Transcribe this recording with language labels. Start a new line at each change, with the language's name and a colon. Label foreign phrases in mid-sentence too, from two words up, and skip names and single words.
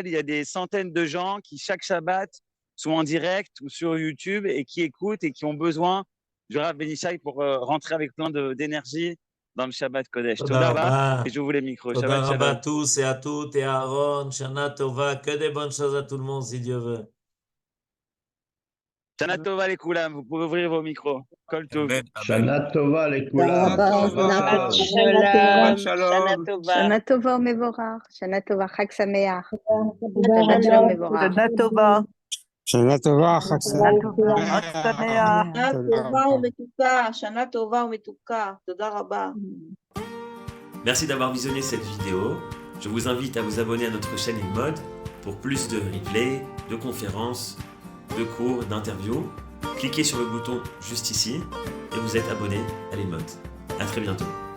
French: Il y a des centaines de gens qui, chaque Shabbat, sont en direct ou sur YouTube et qui écoutent et qui ont besoin du Rav Benishai pour rentrer avec plein d'énergie dans le Shabbat Kodesh.
Hebrew: תודה רבה,
French: et j'ouvre les micros.
Hebrew: Toda Shabbat Rabba
French: à
Hebrew: Shalom.
French: tous et à toutes et à Aaron,
Hebrew: שנה טובה,
French: que des bonnes choses à tout le monde si Dieu veut.
Hebrew: שנה טובה
French: les Koulam, vous pouvez ouvrir vos micros.
Hebrew: כל טוב. שנה טובה לכולם. Shabbat Shalom. שנה טובה מבורך, שנה טובה חג שמח, שבת שלום מבורך. שנה טובה. שנה טובה, חג שנה טובה, חג שמח. שנה טובה ומתוקה, שנה טובה ומתוקה. תודה רבה.
French: Merci d'avoir visionné cette vidéo. Je vous invite à vous abonner à notre chaîne InMode pour plus de replays, de conférences, de cours, d'interviews. Cliquez sur le bouton juste ici et vous êtes abonné à l'InMode. À très bientôt.